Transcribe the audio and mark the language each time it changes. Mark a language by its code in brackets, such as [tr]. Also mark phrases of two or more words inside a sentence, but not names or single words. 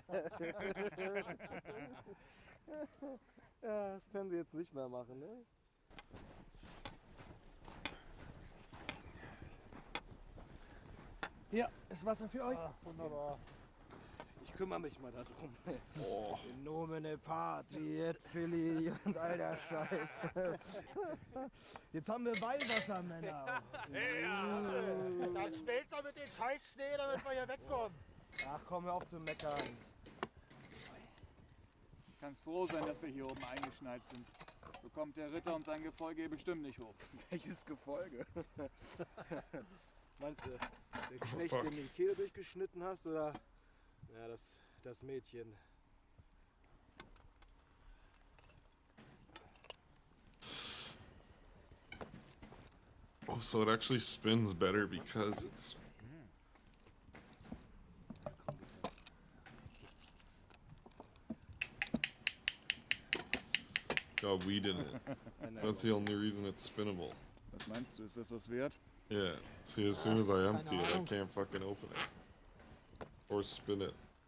[de] Ja, das können sie jetzt nicht mehr machen, ne? Hier ist Wasser für euch. Wunderbar. Ich kümmere mich mal darum. Oh. [la] In nomine Patri et Filii [de] und all der Scheiß. Jetzt haben wir Weihwasser, Männer. Ja, dann stellst du mit den scheiß Schnee, damit wir hier wegkommen. Ach komm, hör auf zu meckern. Du kannst froh sein, dass wir hier oben eingeschneit sind. So kommt der Ritter und sein Gefolge hier bestimmt nicht hoch. Welches Gefolge? Meinst du, der Oh, Knecht, fuck. dem du die Kehle durchgeschnitten hast, oder ja, das Mädchen? [en] Oh, so it actually spins better because it's. Got weed in it. That's the only reason it's spinnable. [de] Was meinst du, ist das was wert? [en] Yeah. See, as soon as I empty it, I can't fucking open it. Or spin it.